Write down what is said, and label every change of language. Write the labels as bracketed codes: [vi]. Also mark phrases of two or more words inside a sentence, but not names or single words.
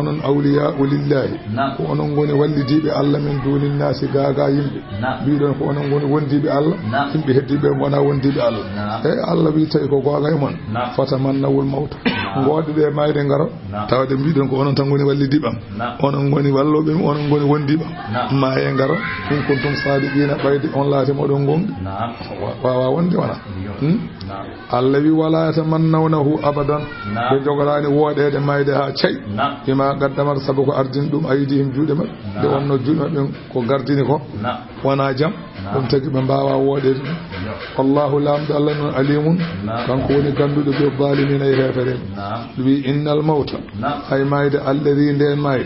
[ar] awliya'u lillahi [ff] ko onon goni wallidiɓe Allah [ar] min dunin nasi [ff] gaga yimɓe mbiɗon ko onon goni wondiɓe Allah yimɓe heddiɓe wona wondiɓe Allah e Allah wi tawi ko goga e mon [ar] fatamannawul mawta [ff] goɗeɗe mayde ngaro tawde mbiɗon ko onon tan goni wallidiɓam onon goni walloɓe onon goni wondiɓam maye ngaro [ar] in kuntum sadiqina [ff] ɓayde on laati moɗon gonɗi wawa wonde wona Allah wi [ar] wala yatamannawnahu abadan [ff] ɓe jogorani woɗede mayde ha cayi [ar] bima qaddamata [ff] sabu ko ardini ɗum aydihim juuɗe maɓɓe nde wonno juuɗe maɓɓe ko gardini ko wona jaam ɗum tagi ɓe mbawa woɗede ɗum wallahu lamdo Allah noon alimun kanko woni ganduɗo ɓe zalimina e hefere wi [ar] innal mawta [ff] hay mayde alladi nden mayde